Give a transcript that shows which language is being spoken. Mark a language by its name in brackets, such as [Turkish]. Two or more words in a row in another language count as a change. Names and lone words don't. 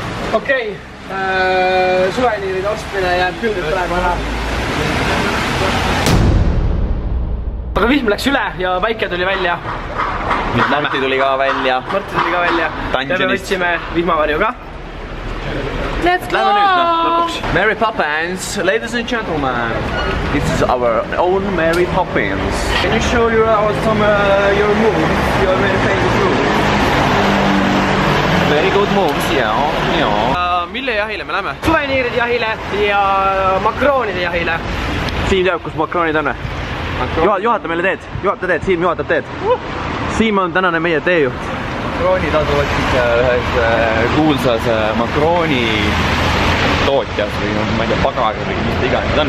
[Estonian] Okei, suveniiride ostmine jääb küll nüüd praegu ära. Aga vihm läks üle ja päike tuli välja. Marti tuli ka välja. Ja me võtsime vihmavarju ka. [English] Let's go! Mary Poppins, ladies and gentlemen. This is our own Mary Poppins. Can you show your moves? Your very famous moves. Very good moves, yeah. [Estonian] Mille jahile me lähme? Suveniiride jahile ja makroonide jahile. Siim teab, kus makroonid on? Juhata meile teed. Siim juhatab teed. Siim on tänane meie teejuht. Makroonid asuvad siis ühes kuulsas makrooni tootjas või ma ei tea, pagaga või mis iganes on.